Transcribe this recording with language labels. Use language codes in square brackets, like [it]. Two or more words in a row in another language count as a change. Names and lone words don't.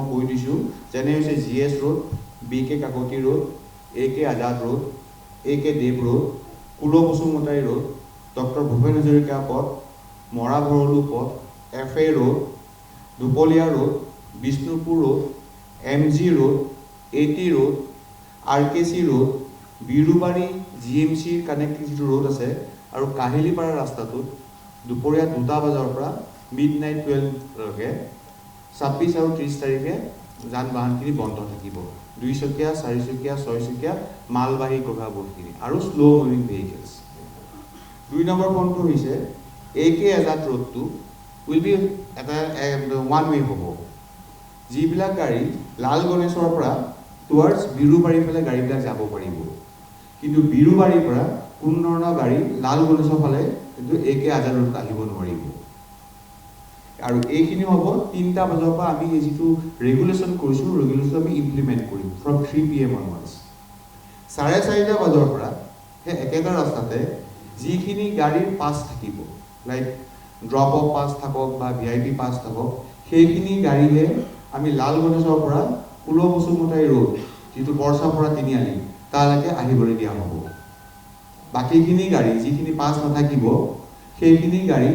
[as] কৈ দিছোঁ যেনে হৈছে GS ৰোড BK কাকতি ৰোড AK আজাদ ৰোড AK দেৱ ৰোড কুলো বসুমতাৰী ৰোড ডক্টৰ ভূপেন হাজৰিকা পথ মৰা ভৰলু পথ FA ৰোড দুপলীয়া ৰোড বিষ্ণুপুৰ ৰোড MG ৰোড AT ৰোড RKC ৰোড বিৰুবাৰী GMCৰ কানেক্টিং যিটো ৰোড আছে আৰু কাহিলীপাৰা ৰাস্তাটোত দুপৰীয়া 2টা বজাৰ পৰা মিডনাইট 12 লৈকে 26 আৰু 30 তাৰিখে যান বাহনখিনি বন্ধ থাকিব 2 চকীয়া 4 চকীয়া 6 চকীয়া মালবাহী গভাবোৰখিনি আৰু [en] slow moving vehicles [as] 2 নম্বৰ পইণ্টটো হৈছে AK Azad ৰোডটো [en] will be [as] এটা [en] one way [as] হ'ব যিবিলাক গাড়ী লাল গণেশৰ পৰা টুৱাৰ্ডছ বিৰুবাৰীৰ ফালে গাড়ীবিলাক যাব পাৰিব কিন্তু বিৰুবাৰীৰ পৰা কোনো ধৰণৰ গাড়ী লাল গণেশৰ ফালে কিন্তু AK Azad ৰোডত আহিব নোৱাৰিব আৰু এইখিনি হ'ব 3টা বজাৰ পৰা আমি এই যিটো ৰেগুলেশ্যন কৰিছো ৰেগুলেশ্যন আমি ইমপ্লিমেন্ট কৰিম from 3 [en] PM onwards [as] 4:30 বজাৰ পৰা সেই একেটা ৰাস্তাতে যিখিনি গাড়ীৰ পাছ থাকিব [en] like drop off pass [as] থাকক বা [en] VIP pass [as] থাকক সেইখিনি গাড়ীহে আমি লাল গণেশৰ পৰা কুল বসুমতাই ৰোড যিটো বৰ্ষাপৰা তিনিআলি তালৈকে আহিবলৈ দিয়া হ'ব বাকিখিনি গাড়ী যিখিনি পাছ নাথাকিব সেইখিনি গাড়ী